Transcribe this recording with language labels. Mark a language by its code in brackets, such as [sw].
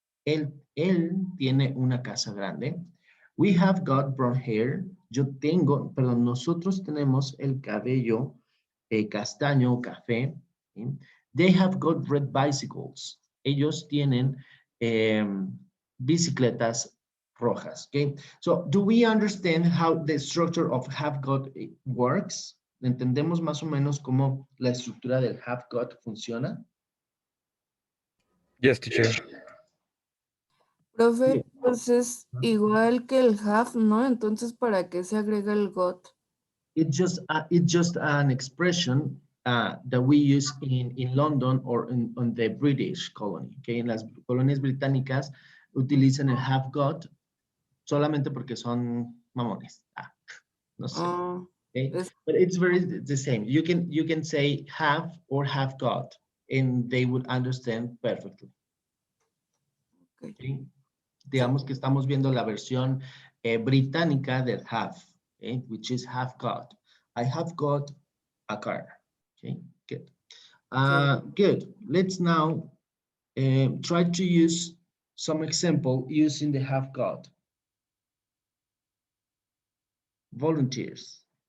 [es] Él tiene una casa grande. [en] We have got brown hair. [es] Yo tengo, perdón, nosotros tenemos el cabello castaño o café. [en] Okay. They have got red bicycles. [es] Ellos tienen bicicletas rojas. [en] Okay. So, do we understand how the structure of have got works? [es] ¿Entendemos más o menos cómo la estructura del have got funciona? [en] Yes, teacher. [es] Profe, pues es igual que el have, ¿no? Entonces, ¿para qué se agrega el got? [en] It's just an expression that we use in London or on the British colony. [es] Okay, en las colonias británicas utilizan el have got solamente porque son mamones. No sé. [en] Okay, but it's very the same. You can say have or have got, and they would understand perfectly. Okay. [es] Digamos que estamos viendo la versión británica del have, okay, [en] which is have got. I have got a car. Okay, good. Good. Let's now try to use some example using the have got. Volunteers.